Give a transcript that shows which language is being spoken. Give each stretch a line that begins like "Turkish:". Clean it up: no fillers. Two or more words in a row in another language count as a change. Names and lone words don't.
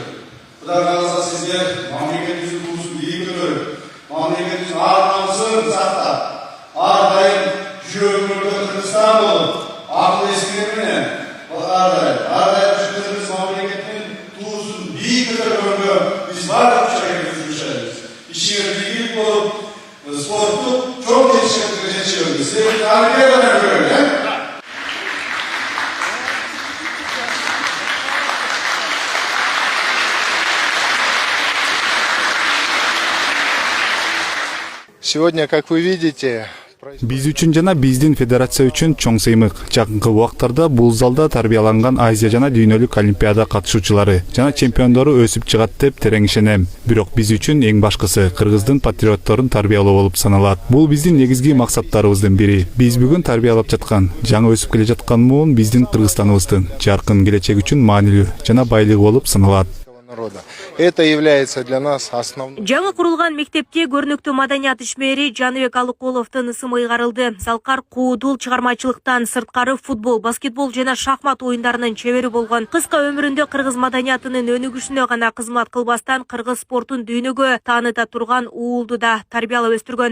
Kyrgyz: Кудай кааласа сиздер мамлекетибиздин туусун ийгилик көрүп, мамлекетибиздин ар намысын сактап, ар дайым жүрөгүңөрдө Кыргызстан болуп, акыл эстиги менен ар дайым мамлекеттин туусун бийик көтөргөнгө биз бардык күч-аракетибизди жүргүзөбүз. Ишиңер ийгилик болуп, спорттук чоң жетишкендикке жетишебиз. Сиздерди олимпиададан көрөлү.
Russian: Сегодня, как вы видите,
Kyrgyz: Биз үчүн жана биздин федерация үчүн чоң сыймык. Жакынкы убактарда бул залда тарбияланган Азия жана дүйнөлүк олимпиада катышуучулары жана чемпиондору өсүп чыгат деп терең ишенем. Бирок биз үчүн эң башкысы Кыргыздын патриотторун тарбиялоо болуп саналат. Бул биздин негизги максаттарыбыздын бири. Биз бүгүн тарбиялап жаткан, жаңы өсүп келе жаткан муун биздин Кыргызстаныбыздын жаркын келечеги үчүн маанилүү жана байлыгы болуп саналат.
Russian: Это является для нас основным.
Kyrgyz: Жаңы курулган мектепке көрнөктүү маданият ишмери Жаныбек Алыкуловдун ысымы ыйгарылды. Залкар куудул чыгармачылыктан сырткары футбол, баскетбол жана шахмат оюндарынын чебери болгон. Кыска өмүрүндө кыргыз маданиятынын өнүгүшүнө гана кызмат кылбастан кыргыз спортун дүйнөгө тааныта турган уулду да тарбиялап өстүргөн.